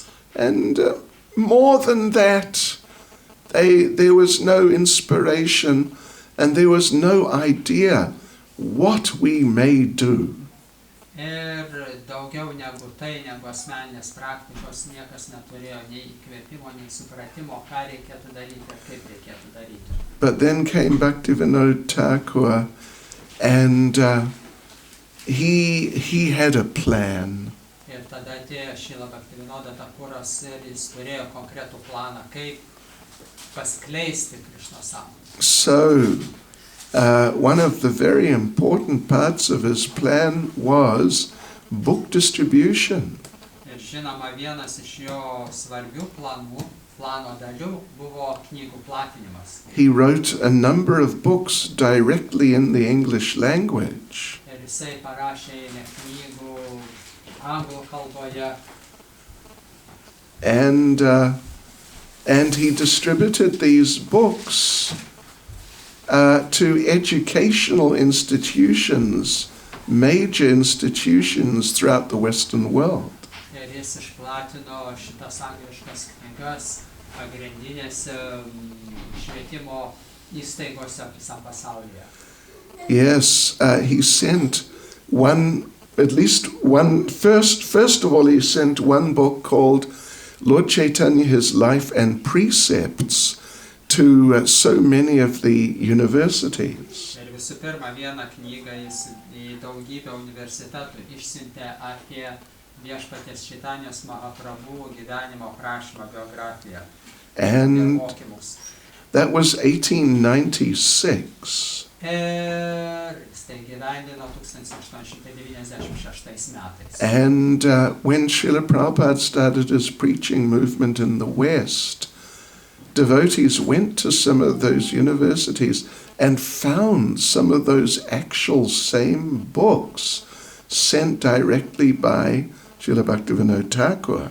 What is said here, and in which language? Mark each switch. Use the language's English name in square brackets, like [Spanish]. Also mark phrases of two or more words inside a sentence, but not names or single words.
[English] And more than that, there was no inspiration and there was no idea what we may do. [Lithuanian] Ir daugiau negu tai, negu asmeninės praktikos, niekas neturėjo nei įkvėpimo, nei supratimo, ką reikėtų daryti ir kaip reikėtų daryti. [English] But then came Bhaktivinoda Thakura, and he had a plan. [Lithuanian] Ir tada atėjo Šrila Bhaktivinoda Thakuras ir jis turėjo konkretų planą, kaip paskleisti Krišnos sąmonę. [English] So, one of the very important parts of his plan was book distribution. [Lithuanian] Ir žinoma, vienas iš jo svarbių plano dalių buvo knygų platinimas. [English] He wrote a number of books directly in the English language. [Lithuanian] Ir jisai parašė eilę knygų anglų kalboje. [English] And he distributed these books to educational institutions, major institutions throughout the Western world. [Lithuanian] Ir jis išplatino šitas angliškas knygas pagrindinėse švietimo įstaigose visam pasaulyje. [English] Yes, he sent first of all, he sent one book called Lord Caitanya, His Life and Precepts to so many of the universities. [Lithuanian] Ir visų pirma, vieną knygą jis į daugybę universitetų išsiuntė apie viešpaties Čaitanijos Mahaprabhu gyvenimo aprašymą, biografiją ir mokymus. [English] That was 1896. [Lithuanian] Ir jis tai gyvendino 1896 metais. [English] And when Srila Prabhupada started his preaching movement in the West, devotees went to some of those universities and found some of those actual same books sent directly by Srila Bhaktivinoda Thakura.